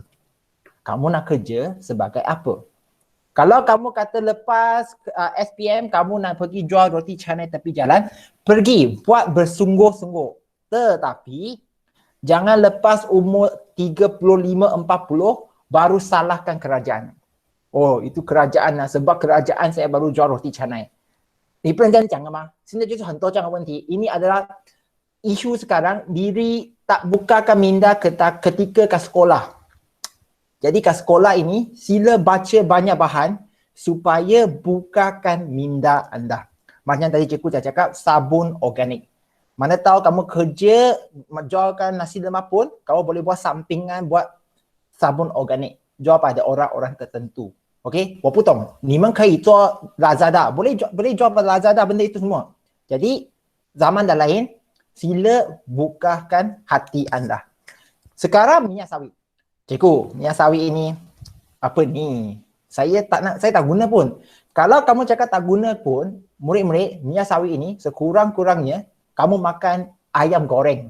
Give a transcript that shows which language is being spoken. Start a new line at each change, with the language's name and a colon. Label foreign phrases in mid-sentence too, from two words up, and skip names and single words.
Malay: Kamu nak kerja sebagai apa? Kalau kamu kata lepas SPM, kamu nak pergi jual roti canai tepi jalan, pergi buat bersungguh-sungguh. Tetapi, jangan lepas umur 35-40, baru salahkan kerajaan. Oh, itu kerajaan lah. Sebab kerajaan saya baru jual roti canai.
Chinese: 你不能这样讲的吗？现在就是很多这样的问题。
Malay: Ini adalah isu sekarang, diri tak bukakan minda ketika ke sekolah. Jadi kat sekolah ini, sila baca banyak bahan supaya bukakan minda anda. Macam tadi cikgu dah cakap, sabun organik. Mana tahu kamu kerja, jualkan nasi lemak pun, kamu boleh buat sampingan buat sabun organik. Jual pada orang-orang tertentu. Okay,
Chinese: 我不懂，你们可以做
Malay: Lazada, boleh jual pada Lazada benda itu semua. Jadi, zaman dah lain, sila bukakan hati anda. Sekarang minyak sawit. Cikgu, minyak sawit ini, apa ni? Saya tak guna pun. Kalau kamu cakap tak guna pun, murid-murid, minyak sawit ini sekurang-kurangnya, kamu makan ayam goreng.